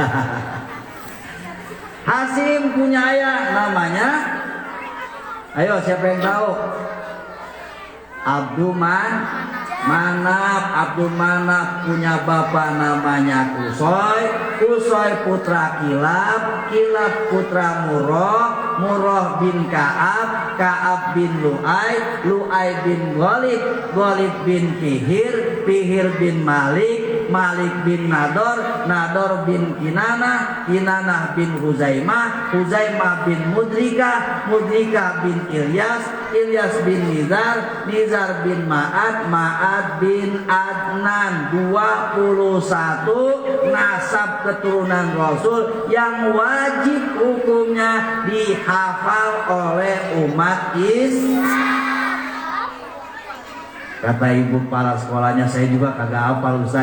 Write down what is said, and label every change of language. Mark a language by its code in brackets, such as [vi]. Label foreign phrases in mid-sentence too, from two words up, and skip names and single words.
[id] Hasim punya ayah namanya, ayo siapa yang tahu? Abdul Manaf. Abdul Manaf punya bapak namanya Kusoy putra Kilab putra Murrah bin Ka'ab bin Lu'ay bin Ghalib bin Fihir bin Malik bin Nador bin Kinanah bin Huzaimah bin Mudrika bin Ilyas bin Nizar bin Ma'ad bin Adnan. 21 nasab keturunan Rasul yang wajib hukumnya dihafal oleh umat Islam. Kata ibu kepala sekolahnya, saya juga kagak hafal Ustaz.